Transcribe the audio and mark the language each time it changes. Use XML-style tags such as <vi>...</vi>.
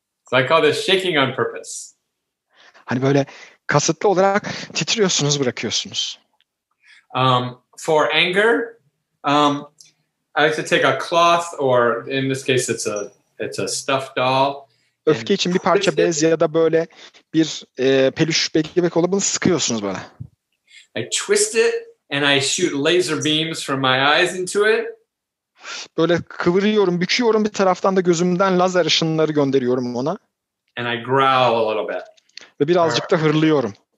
<en>So I call this shaking on purpose.</en> <tr>Hani böyle kasıtlı olarak titriyorsunuz, bırakıyorsunuz.</tr> <en>For anger, I like to take a cloth, or in this case, it's a stuffed doll.</en> <tr>Öfke için bir parça bez ya da böyle bir peluş bebek olup bunu sıkıyorsunuz böyle.</tr> <en>I twist it and I shoot laser beams from my eyes into it.</en> <tr>Böyle kıvırıyorum, büküyorum, bir taraftan da gözümden lazer ışınları gönderiyorum ona.</tr> <en>And I growl a little bit.</en> <tr>Ve birazcık da hırlıyorum.</tr>